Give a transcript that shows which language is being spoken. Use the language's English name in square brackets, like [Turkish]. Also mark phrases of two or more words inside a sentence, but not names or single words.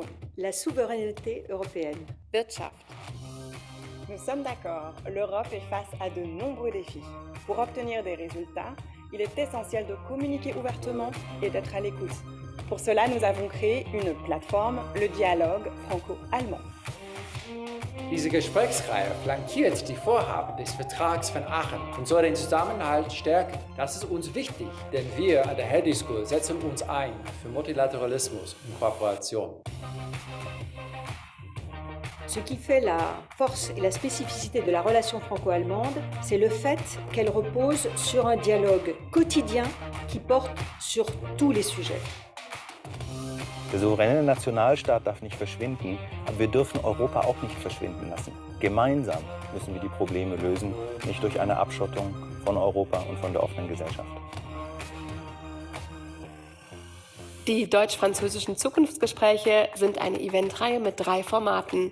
[French] la souveraineté européenne. [German] Wirtschaft. [French] Nous sommes d'accord, l'Europe est face à de nombreux défis. Pour obtenir des résultats, il est essentiel de communiquer ouvertement et d'être à l'écoute. Pour cela, nous avons créé une plateforme, le dialogue franco-allemand. [German] Diese Gesprächsreihe flankiert die Vorhaben des Vertrags von Aachen und soll den Zusammenhalt stärken. Das ist uns wichtig, denn wir an der Hedy School setzen uns ein für Multilateralismus und Kooperation. [French] Ce qui fait la force et la spécificité de la relation franco-allemande, c'est le fait qu'elle repose sur un dialogue quotidien qui porte sur tous les sujets. [German] Der souveräne Nationalstaat darf nicht verschwinden, aber wir dürfen Europa auch nicht verschwinden lassen. Gemeinsam müssen wir die Probleme lösen, nicht durch eine Abschottung von Europa und von der offenen Gesellschaft. Die deutsch-französischen Zukunftsgespräche sind eine Eventreihe mit 3 Formaten.